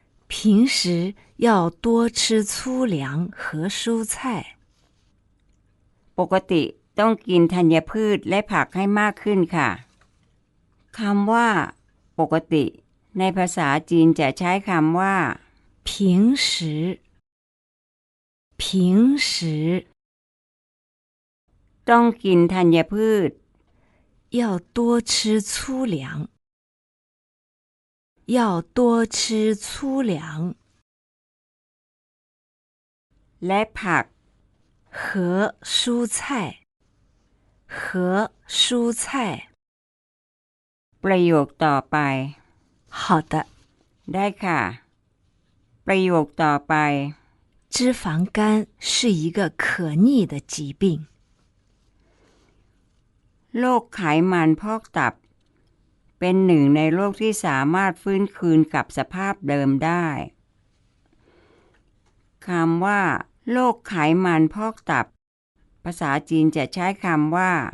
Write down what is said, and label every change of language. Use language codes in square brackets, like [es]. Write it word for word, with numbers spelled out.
[zh] 平时要多吃粗粮和蔬菜 [th] ปกติต้องกินธัญพืชและผักให้มากขึ้นค่ะคำว่าปกติในภาษาจีนจะใช้คำว่า [zh] 平时平时 [th] ต้องกินธัญพืช [zh] 要多吃粗粮要多吃粗粮 [th] และผัก [zh] 和蔬菜和蔬菜 [th] ประโยคต่อไป [zh] 好的 [th] ได้ค่ะประโยคต่อไป [zh] 脂肪肝是一个可逆的疾病 [th] โรคไขมันพอกตับเป็นหนึ่งในโรคที่สามารถฟื้นคืนกับสภาพเดิมได้คำว่าโรคไขมันพอกตับภาษาจีนจะใช้คำว่า